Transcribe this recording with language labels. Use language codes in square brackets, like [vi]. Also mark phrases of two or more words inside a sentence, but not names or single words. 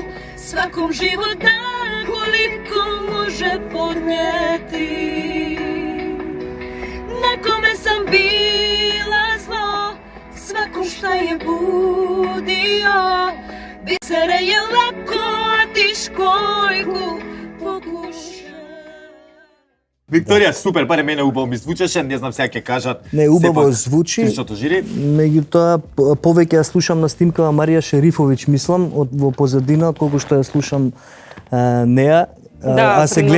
[sr] Svakom život dan koliko može podnijeti. Nekome sam bila zlo, svakom šta je budio. Bisere je lako, a ti školjku pokuša. [mk] Викторија, супер, баре мене убаво ми звучеше, не знам сега ќе кажат. Не, убаво сепак звучи. Стричното жири. Меѓутоа, повеќе ја слушам на снимкава Марија Шерифовиќ, мислам, во позадина, отколку што ја слушам неа. Да, А се премногу